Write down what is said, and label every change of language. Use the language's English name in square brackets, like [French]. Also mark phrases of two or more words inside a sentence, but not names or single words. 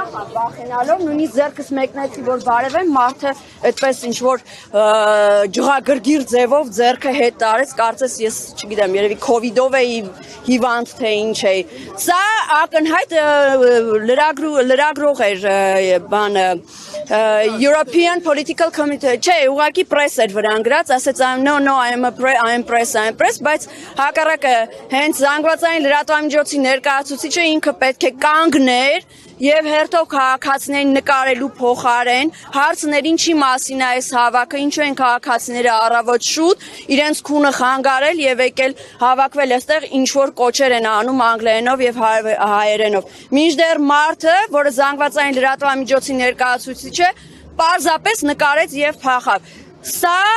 [Armenian] Վախենալով նույնիսկ ձեռքս մեկնեցի որ բարևեմ մարդը այդպես ինչ որ ջղագրգիռ ձևով ձեռքը հետ տարեց կարծես ես չգիտեմ երևի կովիդով էի հիվանդ թե ինչ էի սա ակնհայտ լրագրող էր բանը European Political Committee չէ ուղղակի press էր վրան գրած ասեց [English] no I am press [Armenian] բայց հակառակը հենց զանգվածային լրատվամիջոցի ներկայացուցիչը ինքը պետք է կանգներ եւ հերթով քաղաքացիներին նկարելու փոխարեն հարցներ ինչի մասին է այս հավաքը ինչու են քաղաքացիները առավոտ շուտ իրենց քունը խանգարել եւ եկել հավաքվել այստեղ ինչ որ կոչեր են անում անգլերենով եւ հայերենով մինչդեռ մարդը որը զանգվածային լրատվամիջոցի ներկայացուցիչ է պարզապես նկարեց եւ փախավ սա